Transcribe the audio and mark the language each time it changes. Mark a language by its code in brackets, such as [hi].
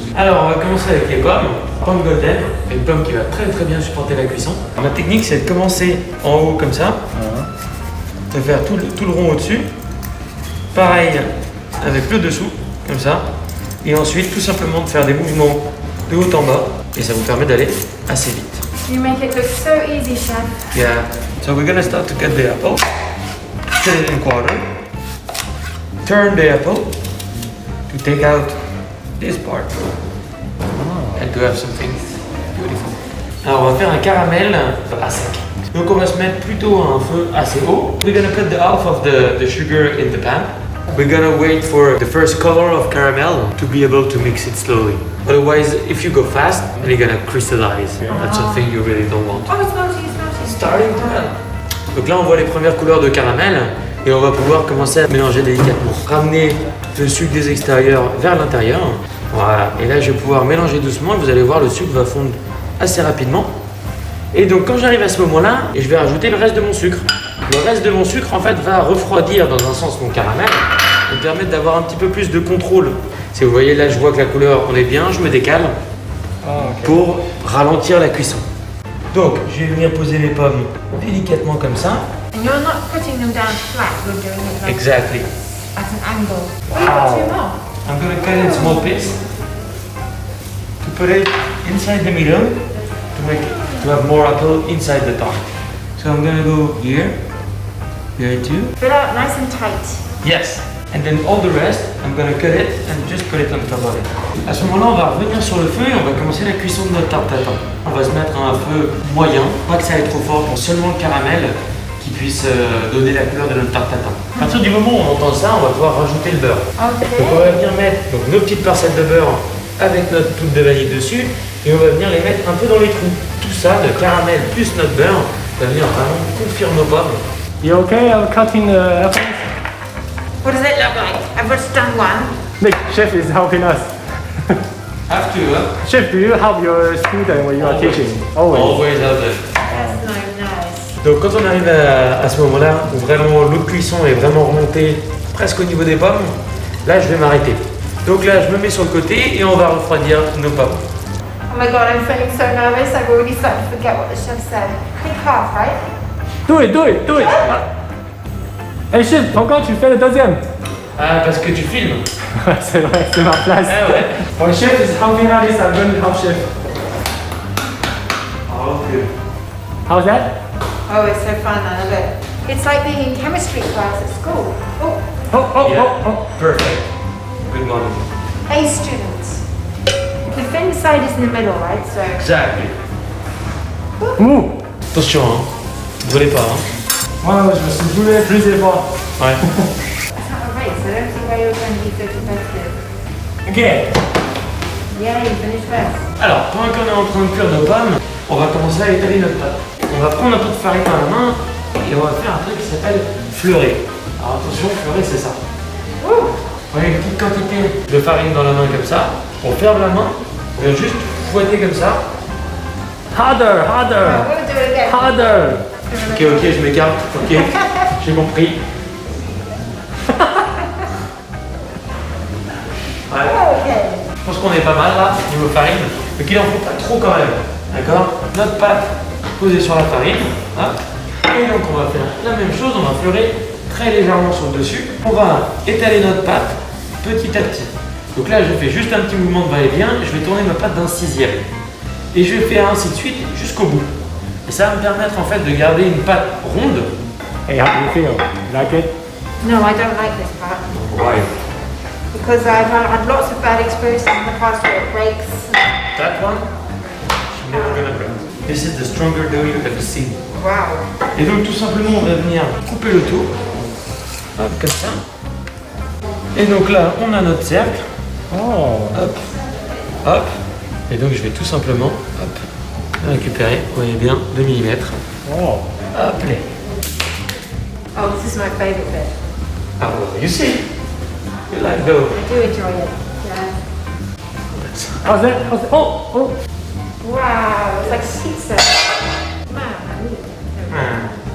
[fr] Alors, on va commencer avec les pommes. Pomme golden, une pomme qui va très très bien supporter la cuisson. Ma technique, c'est de commencer en haut comme ça, de faire tout le rond au-dessus. Pareil avec le dessous, comme ça. Et ensuite, tout simplement de faire des mouvements de haut en bas. Et ça vous permet d'aller assez vite. [en] You make it look so easy, chef. Yeah. So we're gonna start to cut the apple. Cut it in quarter. Turn the apple to take out this part. And to have something beautiful. [fr] Alors on va faire un caramel à sec. Donc on va se mettre plutôt à un feu assez haut. [en] We're gonna put the half of the sugar in the pan. We're gonna wait for the first color of caramel to be able to mix it slowly. Otherwise, if you go fast, you're gonna crystallize. That's something you really don't want. Oh, it's melting, it's melting. Starting to melt. [fr] Donc là on voit les premières couleurs de caramel et on va pouvoir commencer à mélanger délicatement. Ramener le sucre des extérieurs vers l'intérieur. Voilà, et là je vais pouvoir mélanger doucement et vous allez voir le sucre va fondre assez rapidement. Et donc quand j'arrive à ce moment-là, je vais rajouter le reste de mon sucre. Le reste de mon sucre en fait va refroidir dans un sens mon caramel et me permettre d'avoir un petit peu plus de contrôle. Si vous voyez là je vois que la couleur on est bien, je me décale pour ralentir la cuisson. Donc je vais venir poser mes pommes délicatement comme ça. [en] And you're not putting them down flat, you're doing it like Exactly. at an angle. Oh, you got two more. I'm gonna cut in small bits to put it inside the middle to have more apple inside the tart. So I'm gonna go here too. Fill out nice and tight. Yes. And then all the rest, I'm gonna cut it and just put it on top of it. [fr] À ce moment-là, on va revenir sur le feu et on va commencer la cuisson de notre tarte tatin. On va se mettre à un feu moyen, pas que ça aille trop fort, pour seulement le caramel qui puisse donner la couleur de notre tarte tatin. À partir du moment où on entend ça, on va pouvoir rajouter le beurre. Ok. Donc on va venir mettre donc, nos petites parcelles de beurre avec notre poudre de vanille dessus et on va venir les mettre un peu dans les trous. Tout ça, le caramel plus notre beurre, va venir vraiment confire nos pommes. [en] You okay? I'm cutting the apples. What does it look like? I've just done one. Nick, chef is helping us. Have to, hein? Chef, do you help your student when you are Always. teaching? Always. Always have it. That's no nice. [fr] Donc quand on arrive à ce moment-là, où vraiment l'eau de cuisson est vraiment remontée presque au niveau des pommes, là je vais m'arrêter. Donc là je me mets sur le côté et on va refroidir nos pommes. [en] Oh my god, I'm feeling so nervous. I've already started to forget what the chef said. Pick half, right? Do it, do it, do it. [fr] Hey chef, pourquoi tu fais le deuxième? Ah parce que tu filmes. C'est vrai, c'est ma place. Ah ouais. [en] When chef is helping us, I'm going to help chef. Ah ok. How's that? Oh, it's so fun. I love it. It's like being in chemistry class at school. Oh, Oh, oh, Yeah. oh, oh. Perfect. Good morning. hey students. The thin side is in the middle, right? So, Exactly. Ouh. [fr] Attention, hein. Ne brûlez pas, hein. Moi, je me suis brûlé plusieurs fois. Ouais. [en] it's not a race. I don't see why you're going to be so competitive. Ok. Yeah, you finished first. [fr] Alors, pendant qu'on est en train de cuire nos pommes, on va commencer à étaler notre pâte. On va prendre un peu de farine dans la main et on va faire un truc qui s'appelle fleurer. Alors attention, fleurer c'est ça. On a une petite quantité de farine dans la main comme ça. On ferme la main, on vient juste fouetter comme ça. [en] Harder, Alright, harder, we'll do it again. harder. [fr] Ok, ok, je m'écarte. Ok, j'ai compris. Ouais. Okay. Je pense qu'on est pas mal là, niveau farine. Mais qu'il en faut pas trop quand même. D'accord? Notre pâte posée sur la farine. Hop. Et donc on va faire la même chose, on va fleurer très légèrement sur le dessus. On va étaler notre pâte petit à petit. Donc là je fais juste un petit mouvement de va-et-vient, je vais tourner ma pâte d'un sixième. Et je vais faire ainsi de suite jusqu'au bout. Et ça va me permettre en fait de garder une pâte ronde. [en] Hey, how do you feel? You like it? No, I don't like this part. Ouais. Because I've had lots of bad experiences in the past where it breaks. That one, she's never gonna break. This is the stronger dough you've ever seen. Wow. [fr] Et donc tout simplement on va venir couper le tour. Hop, comme ça. Et donc là on a notre cercle. Oh. Hop. Hop. Et donc je vais tout simplement hop, récupérer, vous voyez bien, 2 mm. Oh. Hop là. [en] Oh, this is my favourite bit. Ah well, you see. You like dough. I do enjoy it. Yeah. How's that? How's that? Oh, oh. Wow, it's like pizza. Ah.